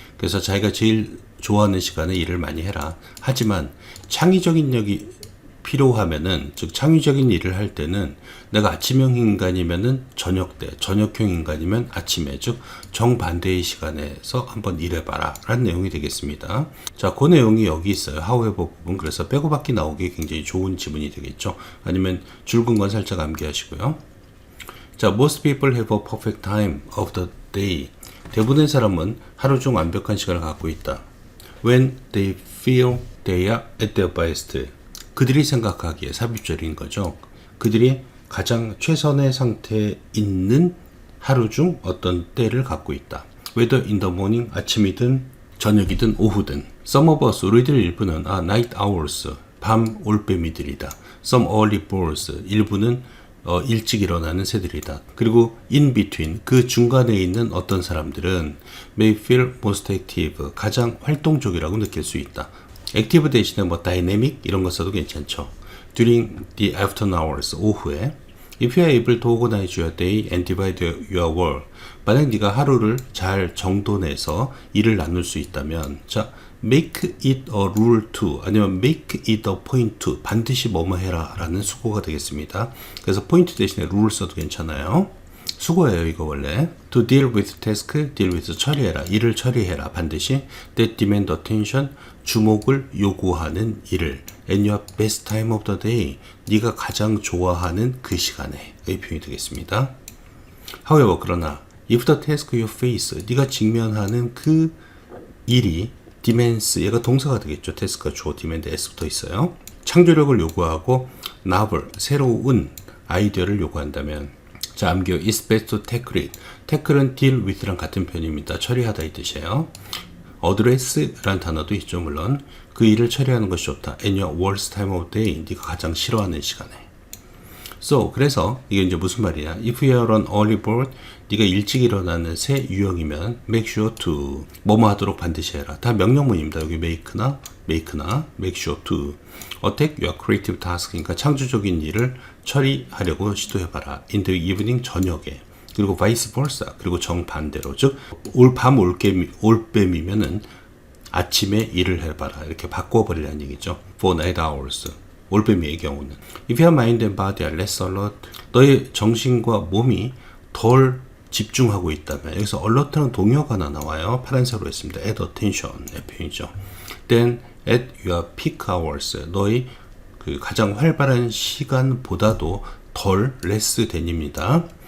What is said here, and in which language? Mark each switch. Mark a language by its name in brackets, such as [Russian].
[Korean] 그래서 자기가 제일 좋아하는 시간에 일을 많이 해라. 하지만 창의적인력이 필요하면은 즉 창의적인 일을 할 때는 내가 아침형 인간이면은 저녁 때, 저녁형 인간이면 아침에 즉 정반대의 시간에서 한번 일해봐라 라는 내용이 되겠습니다. 자, 그 내용이 여기 있어요. however 부분. 그래서 빼고 받기 나오기 굉장히 좋은 지문이 되겠죠. 아니면 줄근 건 살짝 암기하시고요. [English] 자, most people have a perfect time of the day. [Korean] 대부분의 사람은 하루 중 완벽한 시간을 갖고 있다. [English] When they feel they are at their best. [Korean] 그들이 생각하기에 삽입절인 거죠. 그들이 가장 최선의 상태에 있는 하루 중 어떤 때를 갖고 있다. [English] Whether in the morning, [Korean] 아침이든 저녁이든 오후든. [English] Some of us, [Korean] 우리들 일부는 [English] night owls, [Korean] 밤 올빼미들이다. [English] Some early birds, [Korean] 일부는 일찍 일어나는 새들이다. 그리고 [English] in between, [Korean] 그 중간에 있는 어떤 사람들은 [English] may feel most active, [Korean] 가장 활동적이라고 느낄 수 있다. 액티브 대신에 뭐 다이내믹 이런 거 써도 괜찮죠. [English] During the afternoon hours [Korean] 오후에 [English] If you are able to organize your day and divide your work [Korean] 만약 네가 하루를 잘 정돈해서 일을 나눌 수 있다면 [English] 자 make it a rule to [Korean] 아니면 [English] make it a point to [Korean] 반드시 뭐뭐 해라 라는 수고가 되겠습니다. 그래서 포인트 대신에 rule 써도 괜찮아요. 수고예요 이거 원래. [English] To deal with task, deal with [Korean] 처리해라. 일을 처리해라 반드시. [English] That demand attention, [Korean] 주목을 요구하는 일을. [English] And your best time of the day, [Korean] 네가 가장 좋아하는 그 시간에 의 표현이 되겠습니다. However, 그러나 [English] if the task you face, [Korean] 네가 직면하는 그 일이 demands, 얘가 동사가 되겠죠. task가 주어, demand s 붙어 있어요. 창조력을 요구하고 novel, 새로운 아이디어를 요구한다면 자, 암기요. [English] It's best to tackle it. tackle은 deal with랑 [Korean] 같은 표현입니다. 처리하다 이 뜻이에요. address라는 단어도 있죠. 물론 그 일을 처리하는 것이 좋다. [English] And your worst time of day. [Korean] 네가 가장 싫어하는 시간에. So, 그래서 이게 이제 무슨 말이냐. [English] If you are an early bird, [Korean] 네가 일찍 일어나는 새 유형이면 [English] make sure to [Korean] 뭐뭐 하도록 반드시 해라. 다 명령문입니다. 여기 [English] make나 make sure to attack your creative task. [Korean] 그러니까 창조적인 일을 처리하려고 시도해봐라. [English] In the evening, [Korean] 저녁에. 그리고 [English] vice versa. [Korean] 그리고 정반대로. 즉, 밤 올빼미면은 아침에 일을 해봐라. 이렇게 바꿔버리라는 얘기죠. [English] For night hours. [Korean] 올빼미의 경우는. [English] If your mind and body are less alert. [Korean] 너의 정신과 몸이 덜 집중하고 있다면. 여기서 alert는 동요가 하나 나와요. 파란색으로 했습니다. Add attention의 표현이죠. Then [English] at your peak hours. [Korean] 너의 그 가장 활발한 시간보다도 덜 less than입니다.